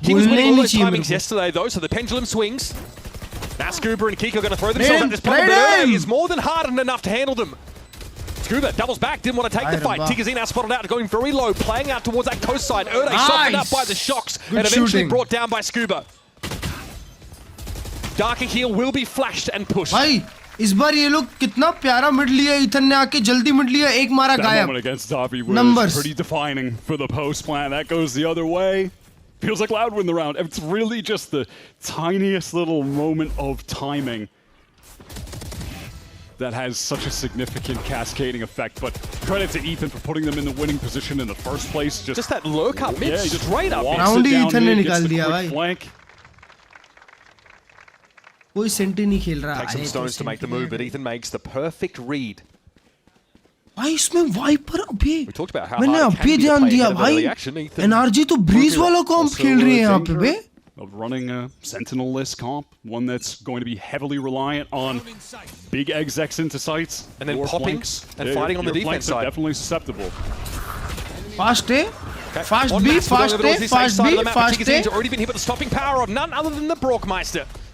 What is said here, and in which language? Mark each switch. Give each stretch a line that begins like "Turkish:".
English: He was winning all those timings yesterday, though, so the pendulum swings. Now Scuba and Kiko are going to throw themselves at this problem, but Erde is more than hardened enough to handle them. Scuba doubles back, didn't want to take the fight. Tikazine now spotted out, going very low, playing out towards that coast side. Erde softened up by the shocks and eventually brought down by Scuba. Darker Heel will be flashed and pushed.
Hindi: भाई इस बार ये लोग कितना प्यारा mid लिया. Ethan ने आके जल्दी मिड लिया, एक मारा गायब.
English: That moment against Davi was pretty defining for the post plan. That goes the other way. Feels like Loud win the round. It's really just the tiniest little moment of timing that has such a significant cascading effect. But credit to Ethan for putting them in the winning position in the first place. Just that lurk up mid, straight up.
Hindi: Round he Ethan ने निकाल दिया भाई. कोई senti नहीं खेल रहा.
English: Takes some stones to make the move, but Ethan makes the perfect read.
Hindi: भाई इसमें वाइपर अभी मैंने अभी ध्यान दिया भाई. NRG तो ब्रीज वाला कॉम्प खेल रही है यहाँ पे बे.
English: Of running a sentinel-less comp, one that's going to be heavily reliant on big execs into sites and then popping and fighting on the defense side. Definitely susceptible. Fast A, fast B, fast A, fast B, fast A. He's already been hit with the stopping power of none other than the Brockmeister.